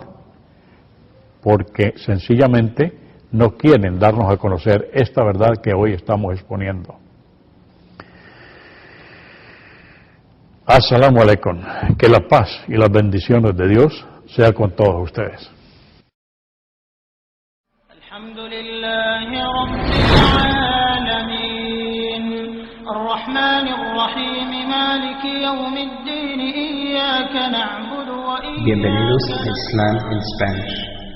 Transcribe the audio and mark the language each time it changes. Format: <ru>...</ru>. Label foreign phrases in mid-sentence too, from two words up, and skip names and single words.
<es>Porque sencillamente no quieren darnos a conocer esta verdad que hoy estamos exponiendo.</es> <ar>السلام عليكم.</ar> <es>Que la paz y las bendiciones de Dios sea con todos ustedes.</es> <ar>الحمد لله رب العالمين الرحمن الرحيم مالك يوم الدين إياك نعبد وإياك نستعين.</ar> <es>Bienvenidos a Islam en Spanish.</es>